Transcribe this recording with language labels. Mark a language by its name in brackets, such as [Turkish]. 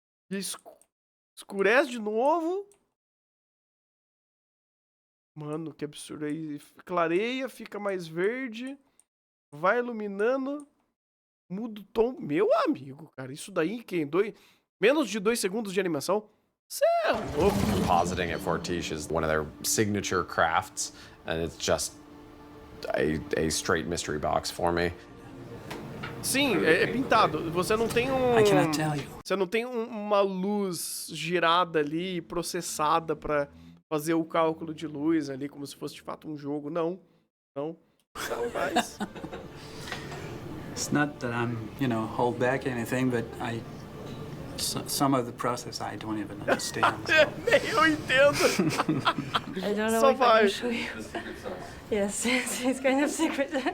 [Portuguese] E escurece de novo. Mano, que absurdo. Aí clareia, fica mais verde. Vai iluminando. Muda o tom. Meu amigo, cara. Isso daí, menos de 2 segundos de animação. Cê é louco. [English] Compositing at Fortiche is one of their signature crafts, and it's just a straight mystery box for me. [Portuguese] Sim, é pintado. Você não tem [English] I cannot tell you. [Portuguese] Você não tem uma luz girada ali, processada pra fazer o cálculo de luz ali, como se fosse de fato um jogo. Não. Não faz. [English] It's not that I'm, hold back anything, but some of the process I don't even understand. [Portuguese] Nem eu entendo. [English] I don't know [Portuguese] Só [English] if [Portuguese] vai. [English] I can show you. Yes, it's kind of secret.